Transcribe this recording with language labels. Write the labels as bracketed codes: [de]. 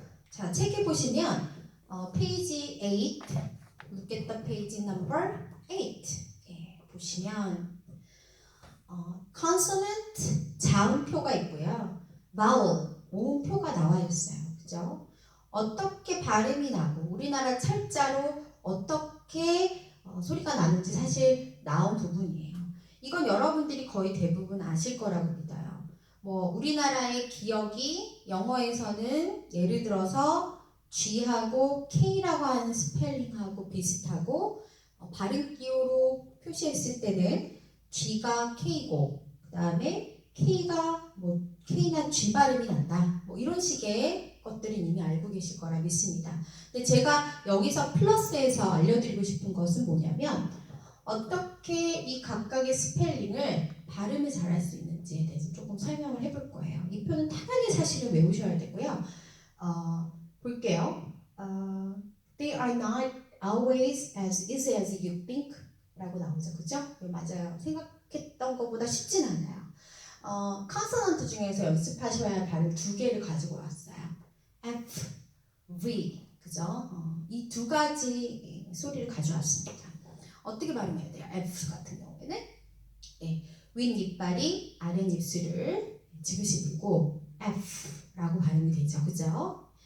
[ko] 자, 책에 보시면 페이지 8, [en] look at the page number 8. [ko] 예, 보시면 consonant 자음표가 있고요. vowel 모음표가 나와 있어요. 그죠? 어떻게 발음이 나고 우리나라 철자로 어떻게 소리가 나는지 사실 나온 부분이에요. 이건 여러분들이 거의 대부분 아실 거라고 믿어요. 뭐 우리나라의 기억이 영어에서는 예를 들어서 G하고 K라고 하는 스펠링하고 비슷하고 발음 기호로 표시했을 때는 G가 K고 그 다음에 K가 뭐 K나 G 발음이 난다. 뭐 이런 식의 것들은 이미 알고 계실 거라 믿습니다. 근데 제가 여기서 플러스해서 알려드리고 싶은 것은 뭐냐면 어떻게 이 각각의 스펠링을 발음을 잘할 수 있는지에 대해서 조금 설명을 해볼 거예요. 이 표는 당연히 사실은 외우셔야 되고요. 볼게요. [en] They are not always as easy as you think [ko] 라고 나오죠. 그죠? 맞아요. 생각했던 것보다 쉽진 않아요. 컨소넌트 중에서 연습하셔야 할 발음 두 개를 가지고 왔어요. F, V, 그죠? 이 두 가지 소리를 가져왔습니다. 어떻게 발음해야 돼요? F 같은 경우에는 윗니빨이 아랫입술을 지그시 불고 F라고 발음이 되죠. 그죠?